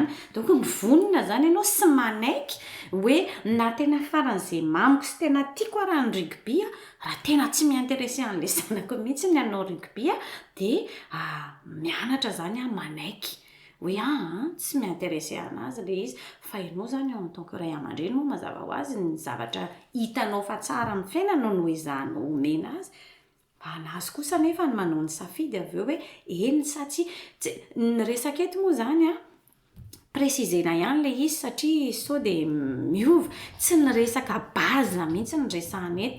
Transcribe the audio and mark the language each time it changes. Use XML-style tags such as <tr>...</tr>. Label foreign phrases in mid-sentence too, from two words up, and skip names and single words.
<mg>Donc mivonona zany ianao sy manaiky hoe na tena faran'izay mamiko sy tena tiako raha ny rugby raha tena tsy miinteresse an'le zanako mihitsy ny hanao rugby dia mianatra zany manaiky hoe tsy miinteresse anazy le izy, fa ianao zany</mg> <fr>en tant que</fr> <mg>ray aman-dreny no mazava ho azy ny zavatra hitanao fa tsara amin'ny fiainanao no ezahanao omena azy. Anazy kosa nefa ny manao ny safidy avy eo hoe eny sa tsy ny resaka eto moa zany presizena ihany le izy satria sao dia miova tsy ny resaka baza mihitsy ny resahana eto.</mg>